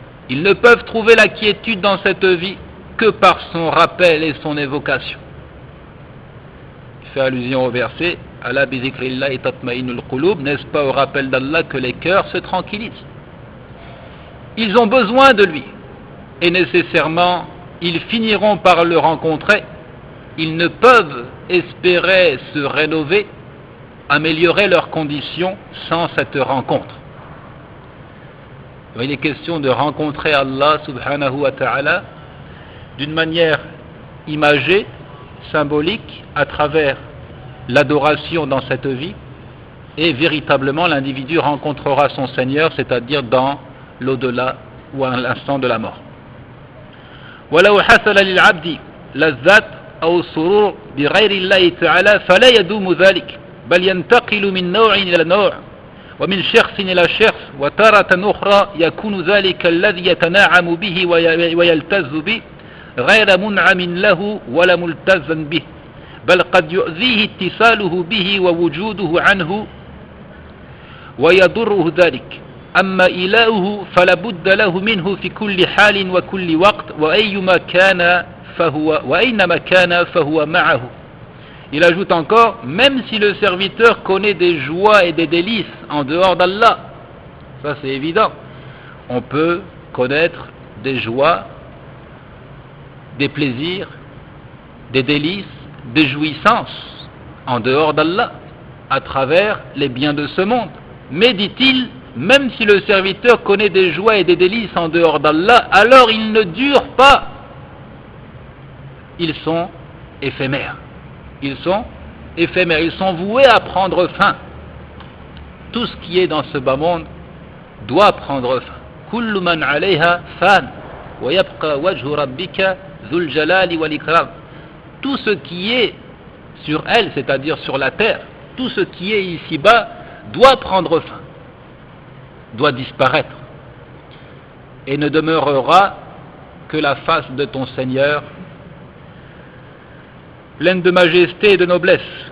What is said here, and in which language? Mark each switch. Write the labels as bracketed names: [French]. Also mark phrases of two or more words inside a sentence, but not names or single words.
[French] Ils ne peuvent trouver la quiétude dans cette vie que par son rappel et son évocation. Il fait allusion au verset « [Arabic] ألا بذكر الله تطمئن القلوب [French] » n'est-ce pas au rappel d'Allah que les cœurs se tranquillisent. Ils ont besoin de lui et nécessairement ils finiront par le rencontrer. Ils ne peuvent espérer se rénover, améliorer leurs conditions sans cette rencontre. Il est question de rencontrer Allah [Arabic] سبحانه وتعالى [French] d'une manière imagée, symbolique, à travers l'adoration dans cette vie, et véritablement l'individu rencontrera son Seigneur, c'est-à-dire dans l'au-delà ou à l'instant de la mort. [Arabic] وَلَوْ حَصَلَ لِلْعَبْدِ لَذَّةٌ أَوْ سُرُورٌ بِغَيْرِ اللَّهِ تَعَالَى فَلَا يَدُومُ ذَلك بل ينتقل من نوع إلى نوع ومن شخص إلى شخص وتارة أخرى يكون ذلك الذي يتناعم به ويلتز به غير منعم له ولا ملتزا به بل قد يؤذيه اتصاله به ووجوده عنه ويضره ذلك أما إلهه فلا بد له منه في كل حال وكل وقت وأينما كان فهو معه. [French] Il ajoute encore, même si le serviteur connaît des joies et des délices en dehors d'Allah, ça c'est évident, on peut connaître des joies, des plaisirs, des délices, des jouissances en dehors d'Allah, à travers les biens de ce monde. Mais dit-il, même si le serviteur connaît des joies et des délices en dehors d'Allah, alors ils ne durent pas, ils sont éphémères. Ils sont éphémères, ils sont voués à prendre fin. Tout ce qui est dans ce bas monde doit prendre fin. [Arabic] كل من عليها فان ويبقى وجه ربك ذو الجلال والإكرام. [French] Tout ce qui est sur elle, c'est-à-dire sur la terre, tout ce qui est ici-bas doit prendre fin, doit disparaître, et ne demeurera que la face de ton Seigneur, pleine de majesté et de noblesse.